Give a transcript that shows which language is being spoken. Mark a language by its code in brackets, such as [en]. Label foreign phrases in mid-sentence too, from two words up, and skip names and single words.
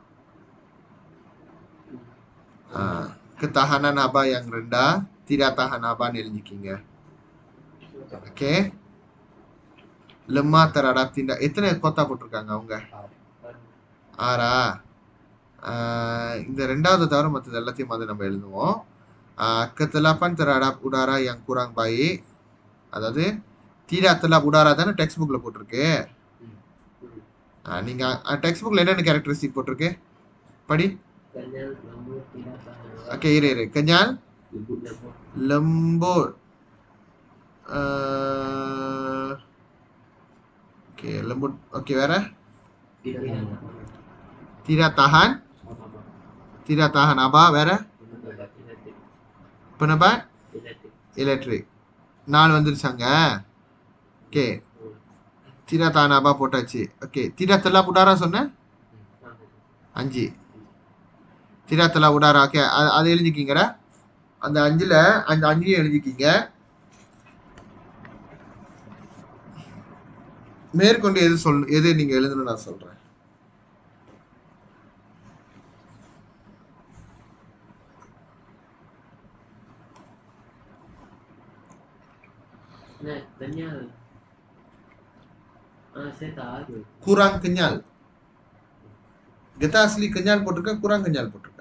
[ms] Ketahanan haba yang rendah, tidak tahan haba எழுதிக்கிங்க. Okay. lemah terhadap tindak. [ta] எத்தனை கோத்தா போட்டிருக்காங்க அவங்க? 6. இந்த ரெண்டாவது தவிர மற்றது எல்லாத்தையும் வந்து நம்ம எழுதுவோம். [ms] Ketelapan terhadap udara yang kurang baik. [ta] அதாவது [ms] tidak telap udara [ta] தானே [en] text bookல [ta] போட்டிருக்கு. நீங்க [en] text bookல [ta] என்னென்ன கேரக்டரிஸ்டிக் போட்டிருக்கு? படி. [ms] Kenyal, lembut, tidak tahan apa. [ta] ஓகே, இரு. [ms] kenyal, lembut. Oke, lembut. Oke, வேற? Tidak tahan. Tidak tahan apa? [ta] வேற? [ms] Penabat elektrik. [ta] 4 வந்துருச்சாங்க. ஓகே. [ms] tidak tahan apa [ta] போட்டாச்சு. ஓகே. [ms] tidak telap udara சொன்னேன். 5. tidak telap udara. [ta] ஓகே, அது எழுதிக்கிங்கடா. அந்த 5ல அந்த 5ஐயும் எழுதிக்கிங்க. மேற்கொண்டு எது நீங்க எழுதணும் நான் சொல்றேன். [ms] Kenyal. Saya tahu. kurang kenyal. Getah asli kenyal போட்டிருக்கா, kurang kenyal போட்டிருக்கா?